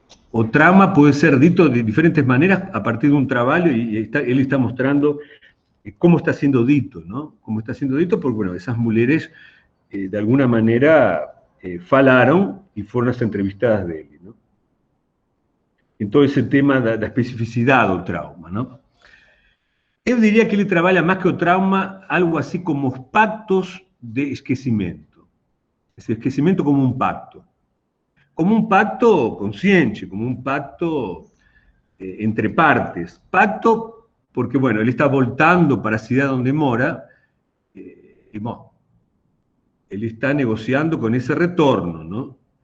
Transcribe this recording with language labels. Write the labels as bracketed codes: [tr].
[es] O trauma puede ser dito de diferentes maneras a partir de un trabajo y él está mostrando cómo está siendo dito, ¿no? Cómo está siendo dito porque, bueno, esas mujeres de alguna manera falaron y fueron las entrevistadas de él, ¿no? En todo ese tema [pt] da especificidade do trauma, não? Eu diria que ele trabalha mais que o trauma, algo assim como os pactos de esquecimento. [es] decir, esquecimiento como un pacto consciente, como un pacto entre partes. Pacto porque, bueno, él está voltando para la ciudad donde mora, y bueno, él está negociando con ese retorno, ¿no?